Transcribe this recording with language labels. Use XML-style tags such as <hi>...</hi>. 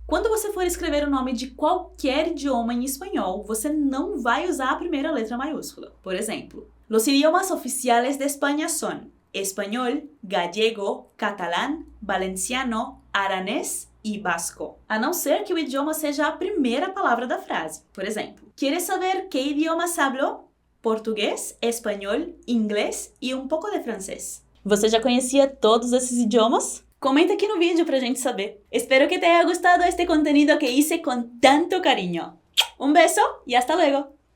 <pt>Quando você for escrever o nome de qualquer idioma em espanhol, você não vai usar a primeira letra maiúscula. Por exemplo,</pt> <es>los idiomas oficiales de España son</es> <pt>espanhol,</pt> <es>gallego, catalán, valenciano,</es> <pt>aranês e basco. A não ser que o idioma seja a primeira palavra da frase. Por exemplo,</pt> <es>¿quieres saber qué idiomas hablo?</es> <pt>Português, espanhol, inglês e um pouco de francês. Você já conhecia todos esses idiomas? Comenta aqui no vídeo pra gente saber.</pt> <es>Espero que te haya gustado este contenido que hice con tanto cariño. Un beso y hasta luego!</es>